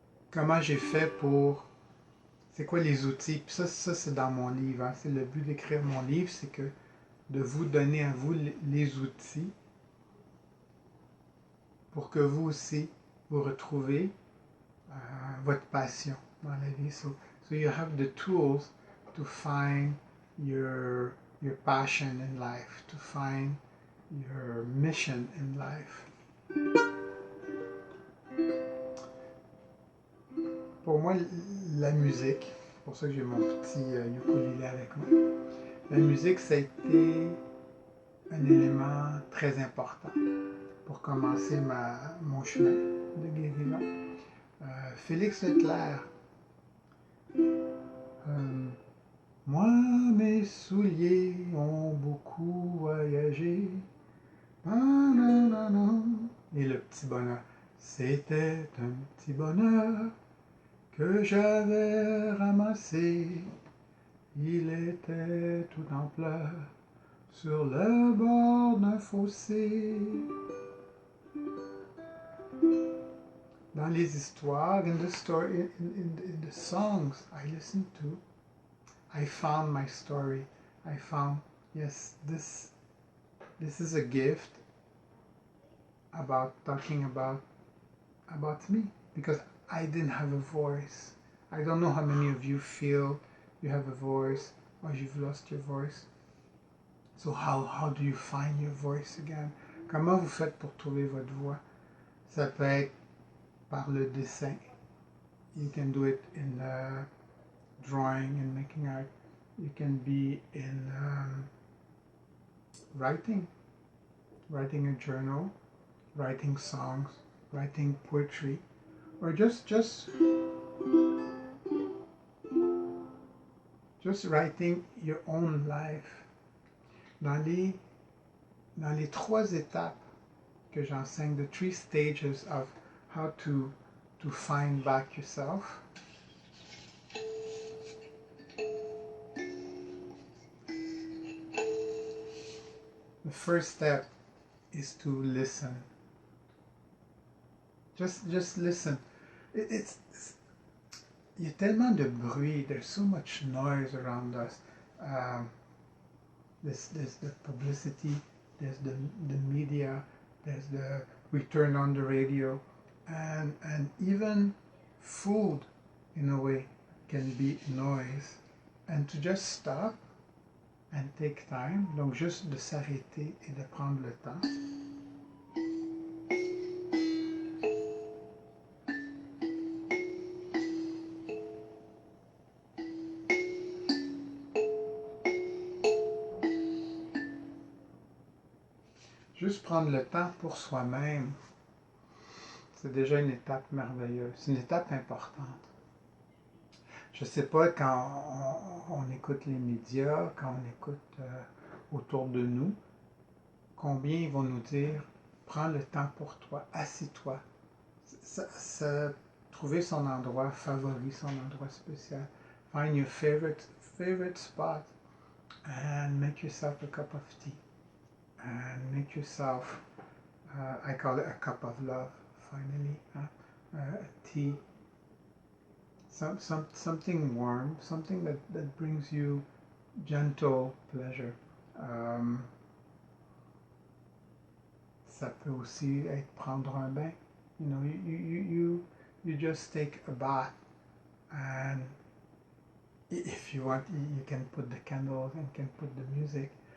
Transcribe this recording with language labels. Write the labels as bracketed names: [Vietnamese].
[French] Comment j'ai fait pour... C'est quoi les outils? Puis ça c'est dans mon livre. Hein? C'est le but d'écrire mon livre, c'est que de vous donner à vous les outils pour que vous aussi, vous retrouvez votre passion dans la vie. [English] So you have the tools to find your passion in life, to find your mission in life. [French] Pour moi, la musique, c'est pour ça que j'ai mon petit ukulélé avec moi, la musique, ça a été un élément très important pour commencer mon chemin de guérison. Félix Leclerc, moi, mes souliers ont beaucoup voyagé, et le petit bonheur, c'était un petit bonheur que j'avais ramassé, il était tout en pleurs sur le bord d'un fossé. Dans les histoires, [English] in the songs I listened to, I found my story. I found, yes, this is a gift about talking about me, because I didn't have a voice. I don't know how many of you feel you have a voice or you've lost your voice. So how do you find your voice again? [French] Comment vous faites pour trouver votre voix? Ça peut être par le dessin. [English] You can do it in drawing and making art. You can be in writing a journal, writing songs, writing poetry, or just writing your own life. [French] Dans les 3 étapes que j'enseigne, [English] the 3 stages of how to find back yourself. The first step is to listen. Just listen. [French] Il y a tellement de bruit. [English] There's so much noise around us. There's the publicity. There's the media. There's we turn on the radio, and even food, in a way, can be noise. And to just stop and take time, [French] donc juste de s'arrêter et de prendre le temps. Juste prendre le temps pour soi-même, c'est déjà une étape merveilleuse, c'est une étape importante. Je ne sais pas, quand on écoute les médias, quand on écoute autour de nous, combien ils vont nous dire « Prends le temps pour toi, assis-toi ». Trouver son endroit favori, son endroit spécial. [English] Find your favorite spot and make yourself a cup of tea. And make yourself, I call it a cup of love, finally, tea. Something warm, something that brings you gentle pleasure. [French] Ça peut aussi être prendre un bain. [English] You know, you just take a bath, and if you want, you can put the candles and can put the music.